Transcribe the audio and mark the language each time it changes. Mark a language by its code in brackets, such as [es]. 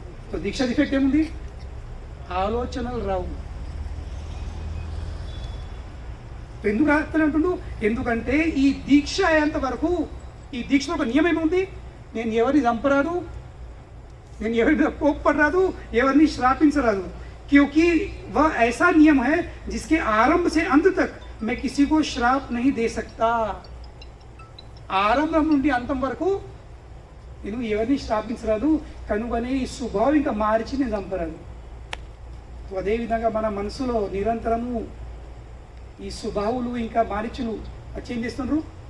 [te] So దీక్ష defect ఏముంది? ఆలోచనలు రావు. ఎందుకు రాత్రి అంటుండు? ఎందుకంటే ఈ దీక్ష అయ్యేంత వరకు ఈ దీక్షలో ఒక నియమం ఏముంది? నేను ఎవరిని చంపరాదు, నేను ఎవరి మీద కోప్పడరాదు, ఎవరిని శ్రాపించరాదు. [hi] क्योंकि वह ऐसा नियम है जिसके आरंभ से अंत तक मैं किसी को श्राप नहीं दे सकता. [te] ఆరంభం నుండి అంతం వరకు నేను ఎవరిని శ్రాపించరాదు, కనుకనే ఈ స్వభావం ఇంకా మార్చి నేను చంపరాదు. అదేవిధంగా మన మనసులో నిరంతరము ఈ స్వభావులు ఇంకా మారిచులు ఏం చేస్తుండ్రు?